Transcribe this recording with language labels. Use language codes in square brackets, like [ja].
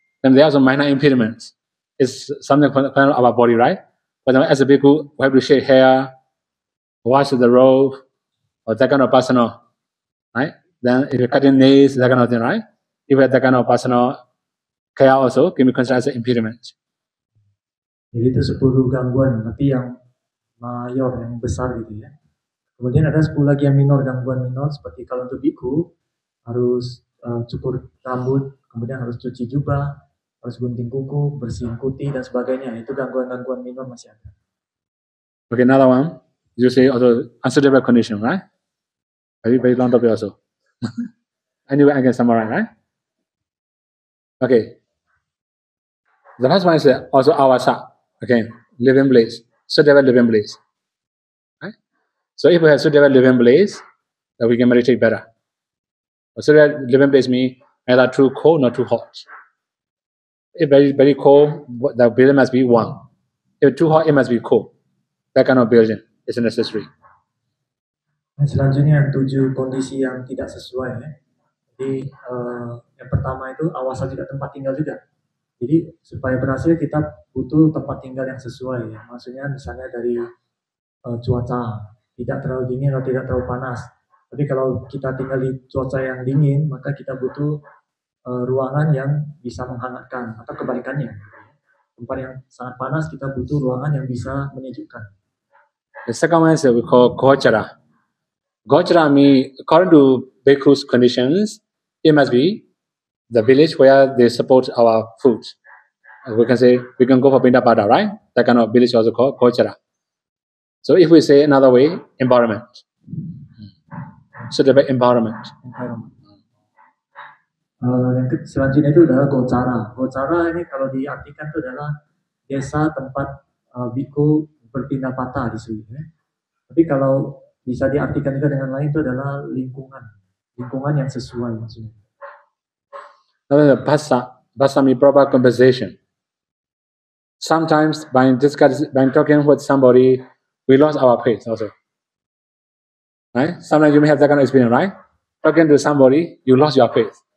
[en] And there are some minor impediments. It's something of our body, right? For example, as a bhikkhu, we have to shave hair, wash the robe, or that kind of personal, right? Then if you're cutting nails, that kind of thing, right? If you have that kind of personal care also, can be considered as an impediment. [id] Jadi itu 10 gangguan, tapi yang mayor, yang besar gitu ya. Kemudian ada 10 lagi yang minor, gangguan minor, seperti kalau untuk bhikkhu, harus cukur rambut, kemudian harus cuci jubah, harus gunting kuku, bersihin kuti, dan sebagainya. Itu gangguan-gangguan minor masih ada. [en] Okay, another one. You say also unsuitable condition, right? Very long topic also. Anyway, I can summarize, right? Okay. The first one is also awasa. Okay, living place. Suitable living place. Right? So if we have suitable living place, then we can meditate better. Suitable living place means neither too cold nor too hot. If very cold, the building must be warm. If too hot, it must be cold. That kind of building is necessary. [id] Dan selanjutnya 7 kondisi yang tidak sesuai ya. Jadi yang pertama itu awasa juga tempat tinggal juga. Jadi supaya berhasil kita butuh tempat tinggal yang sesuai ya. Maksudnya misalnya dari cuaca tidak terlalu dingin atau tidak terlalu panas. Tapi kalau kita tinggal di cuaca yang dingin, maka kita butuh ruangan yang bisa menghangatkan atau kebalikannya. Tempat yang sangat panas kita butuh ruangan yang bisa menyejukkan. [en] The second one is we call Gochara. Gochara means, according to Bhikkhu's conditions, it must be the village where they support our food. We can say, we can go for Pindapada, right? That kind of village also called Gochara. So if we say another way, environment. Suitable environment. [id] Yang selanjutnya itu adalah Gochara. Gochara ini kalau diartikan itu adalah desa tempat biku berpindah patah di sini. Tapi kalau bisa diartikan juga dengan lain itu adalah lingkungan yang sesuai maksudnya. [en] Bhasa means proper conversation. Sometimes by talking with somebody, we lost our faith also. Right? Sometimes you may have that kind of experience, right? Talking to somebody, you lost your faith.